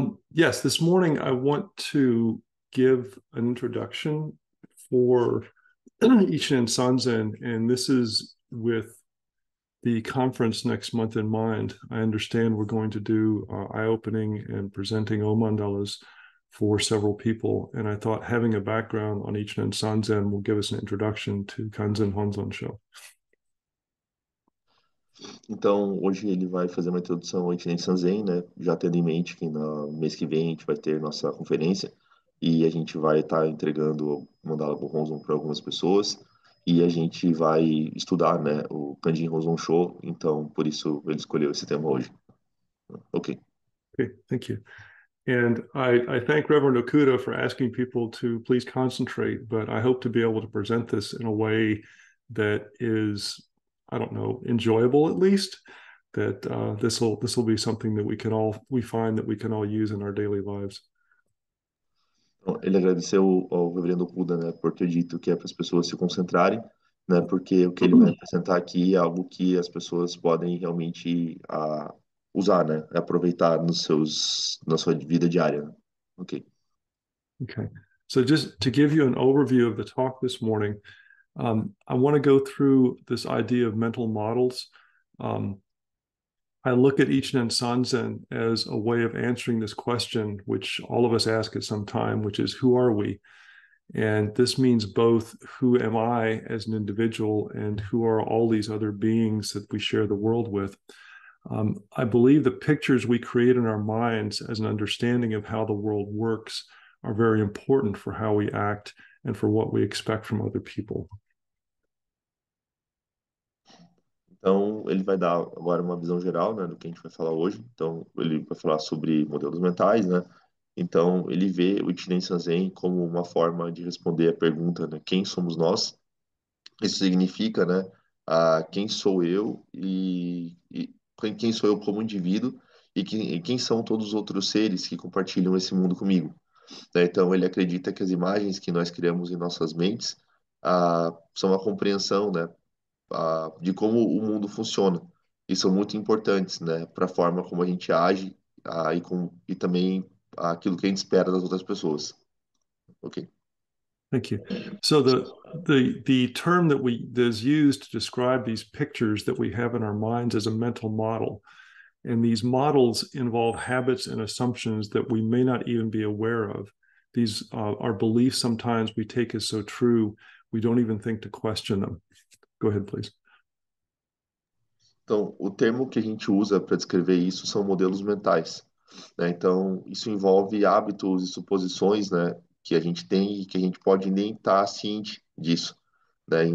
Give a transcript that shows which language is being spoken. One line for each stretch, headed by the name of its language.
English: Yes, this morning I want to give an introduction for Ichinen Sanzen, and this is with the conference next month in mind. I understand we're going to do eye-opening and presenting O-mandalas for several people, and I thought having a background on Ichinen Sanzen will give us an introduction to Kanzen Honzon Sho.
Portuguese: Então, hoje ele vai fazer uma introdução ao Ichinen Sanzen, né? Já tendo em mente que no mês que vem a gente vai ter nossa conferência e a gente vai estar entregando o Mandala Bonzon para algumas pessoas e a gente vai estudar, né, o Kanjin Honzon Sho, então por isso ele escolheu esse tema hoje. Ok.
English: Okay, thank you. And I thank Reverend Okuda for asking people to please concentrate, but I hope to be able to present this in a way that is, I don't know, enjoyable at least. That this will be something that we find that we can all use in our daily lives.
Portuguese: Então, ele agradeceu ao Reverendo Kuda, né, por ter dito que é para as pessoas se concentrarem, né, porque o que ele vai apresentar aqui é algo que as pessoas podem realmente usar, né, aproveitar na sua vida diária. Né? Ok.
English: Okay. So just to give you an overview of the talk this morning, I want to go through this idea of mental models. I look at Ichinen Sanzen as a way of answering this question, which all of us ask at some time, which is, who are we? And this means both who am I as an individual and who are all these other beings that we share the world with. I believe the pictures we create in our minds as an understanding of how the world works are very important for how we act and for what we expect from other people.
Portuguese: Então, ele vai dar agora uma visão geral, né, do que a gente vai falar hoje. Então, ele vai falar sobre modelos mentais, né? Então, ele vê o Ichinen Sanzen como uma forma de responder a pergunta, né, quem somos nós? Isso significa, né, quem sou eu e quem sou eu como indivíduo e quem são todos os outros seres que compartilham esse mundo comigo, né? Então, ele acredita que as imagens que nós criamos em nossas mentes são a compreensão, né, de como o mundo funciona e são muito importantes, né, para a forma como a gente age e também aquilo que a gente espera das outras pessoas. Ok?
English: Thank you. So the term that is used to describe these pictures that we have in our minds is a mental model. And these models involve habits and assumptions that we may not even be aware of. These are beliefs sometimes we take as so true, we don't even think to question them. Go ahead, please.
Portuguese: Então, o termo que a gente usa para descrever isso são modelos mentais, né? Então, isso envolve hábitos e suposições, né, que a gente tem e que a gente pode nem estar ciente disso, né?